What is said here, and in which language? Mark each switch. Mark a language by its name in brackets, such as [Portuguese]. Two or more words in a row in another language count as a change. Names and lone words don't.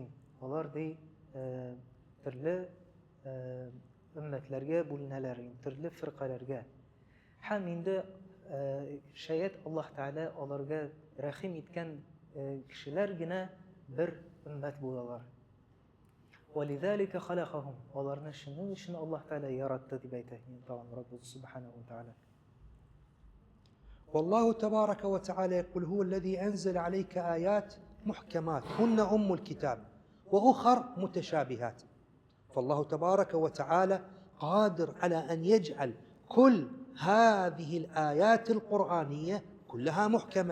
[Uzbek] Ular turli ummatlarga bo'linadilar, turli firqalarga. Ham endi shayat Alloh taolo ularga rahim etgan kishilargina bir ummat bo'ladilar. [Arabic] وَلِذَلِكَ خَلَقَهُمْ [Uzbek] ularni shuning uchun Alloh taolo yaratdi deb aytadi Robbimiz [Arabic] سبحانه وتعالى. والله تبارك وتعالى يقول هو الذي أنزل عليك آيات محكمات هن أم الكتاب وأخر متشابهات. فالله تبارك وتعالى قادر على أن يجعل كل هذه الآيات القرآنية كلها محكمة.